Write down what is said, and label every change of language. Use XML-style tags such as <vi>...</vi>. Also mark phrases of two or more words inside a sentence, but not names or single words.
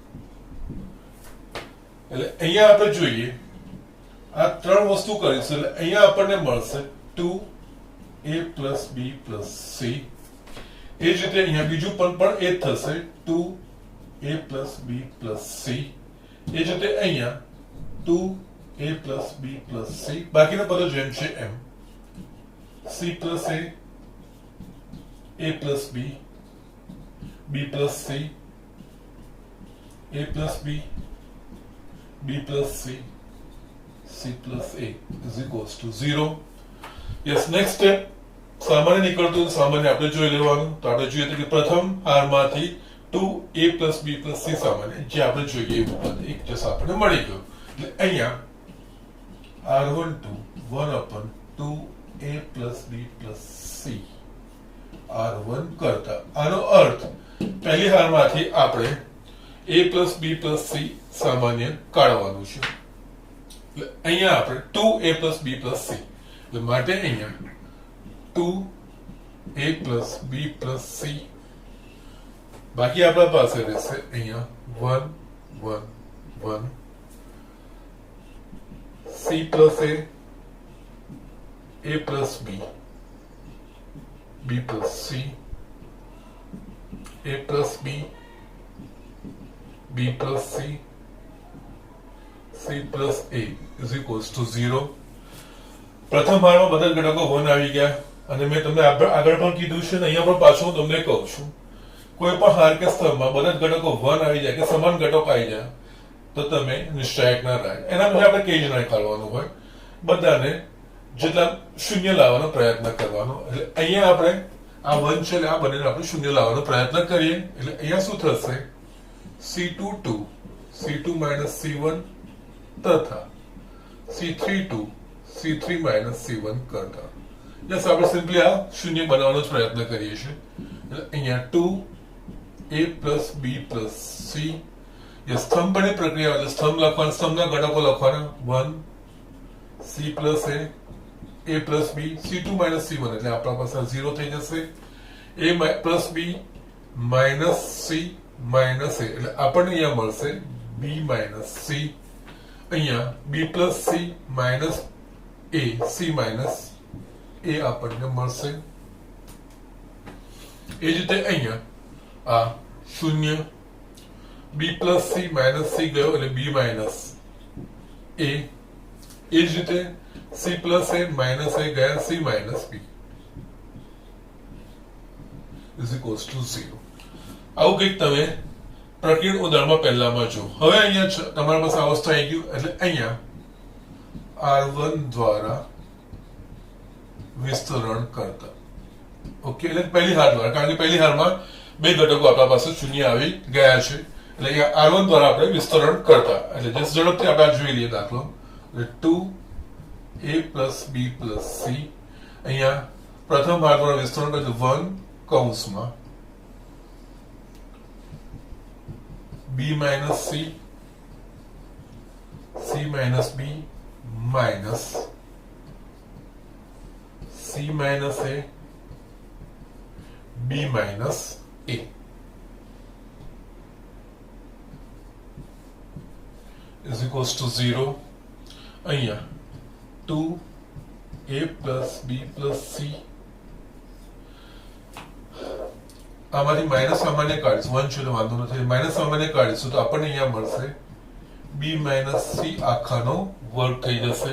<gu>એટલે અહીંયા આપણે જોઈએ આ ત્રણ વસ્તુ કરીશું એટલે અહીંયા આપણને મળશે</gu> <en>2a plus b plus c</en> <gu>એ જ રીતે અહીંયા બીજું પણ એ જ થશે</gu> <en>2a plus b plus c</en> <gu>એ જ રીતે અહીંયા</gu> <en>2a plus b plus c</en> <gu>બાકીના પદો જેમ છે એમ</gu> <en>c plus a plus b b plus c a plus b b plus c c plus a is equals to 0 yes next</en> <gu>step સામાન્ય નીકળતું સામાન્ય આપણે જોઈ લેવાનું તો આપણે જોઈએ કે પ્રથમ હારમાંથી</gu> <en>2a plus b plus c</en> <gu>સામાન્ય જે આપણે જોઈએ એવું પદ એક જસ આપણને મળી ગયું એટલે અહીંયા</gu> <en>r12 1 upon 2a plus b plus c r1</en> <gu>કરતા આનો અર્થ પહેલી હારમાંથી આપણે</gu> <en>a plus b plus c</en> <gu>સામાન્ય કાઢવાનું છે એટલે અહીંયા આપણે</gu> <en>2a plus b plus c</en> <gu>એટલે માટે અહીંયા</gu> <en>2a plus b plus c</en> <gu>બાકી આપણા પાસે રહેશે અહીંયા 1 1 1</gu> <en>c plus a plus b b plus c a plus b b plus c c plus a is equals to 0</en> <gu>પ્રથમ ભાગમાં બધા ઘટકો 1 આવી ગયા અને મેં તમને આગળ પણ કીધું છે ને અહીંયા પણ પાછું હું તમને કહું છું કોઈ પણ હાર કે સ્તંભમાં બધા ઘટકો 1 આવી જાય કે સમાન ઘટકો આવી જાય તો તમે નિશ્ચાયક ના રહે એના પછી આપણે કેવી રીતે કાઢવાનું હોય બધાને જેટલા શૂન્ય લાવવાનો પ્રયત્ન કરવાનો એટલે અહીંયા આપણે આ 1 છે આ બંનેને આપણે શૂન્ય લાવવાનો પ્રયત્ન કરીએ એટલે અહીંયા શું થશે c22 c2 c1 તથા c32 c3 c1 કરતા યસ આપણે સિમ્પલી આ શૂન્ય બનાવવાનો જ પ્રયત્ન કરીએ છીએ એટલે અહીંયા</gu> <en>2a plus b plus c</en> <gu>યસ સ્તંભ બની પ્રક્રિયા એટલે સ્તંભ લખવાના સ્તંભના ઘટકો લખવાના 1</gu> <en>c plus a plus b</en> <gu>c2 c1 એટલે આપણા પાસે 0 થઈ જશે</gu> <en>a plus b minus c minus a</en> <gu>એટલે આપણને અહીંયા મળશે</gu> <en>b minus c</en> <gu>અહીંયા</gu> <en>b plus c minus a c minus a</en> <gu>આપણને મળશે એ જ રીતે અહીંયા આ 0</gu> <en>b plus c minus c</en> <gu>ગયો એટલે</gu> <en>b minus a</en> <gu>એ જ રીતે</gu> <en>c plus a minus a</en> <gu>ગયા</gu> <en>c minus b is equals to 0</en> <gu>આવું કંઈક તમે પ્રકીર્ણ ઉદાહરણમાં પહેલામાં જો હવે અહીંયા તમારા પાસે અવસ્થા આવી ગયું એટલે અહીંયા r1 દ્વારા વિસ્તરણ કરતા ઓકે એટલે પહેલી હાર દ્વારા કારણ કે પહેલી હારમાં બે ઘટકો આપણા પાસે શૂન્ય આવી ગયા છે એટલે અહીંયા r1 દ્વારા આપણે વિસ્તરણ કરતા એટલે જસ્ટ ઝડપથી આપણે જોઈ લઈએ દાખલો એટલે</gu> <en>2a plus b plus c</en> <gu>અહીંયા પ્રથમ હાર દ્વારા વિસ્તરણ કરતા 1 કૌંસમાં</gu> <en>b minus c c minus b minus c minus a b minus a is equals to 0.</en> <gu>અહીંયા</gu> <en>2a plus b plus c,</en> <gu>આમાંથી માઇનસ સામાન્ય કાઢીશું, 1 છે તો વાંધો નથી, માઇનસ સામાન્ય કાઢીશું તો આપણને અહીંયા મળશે</gu> <en>b minus c</en> <gu>આખાનો વર્ગ થઈ જશે.</gu>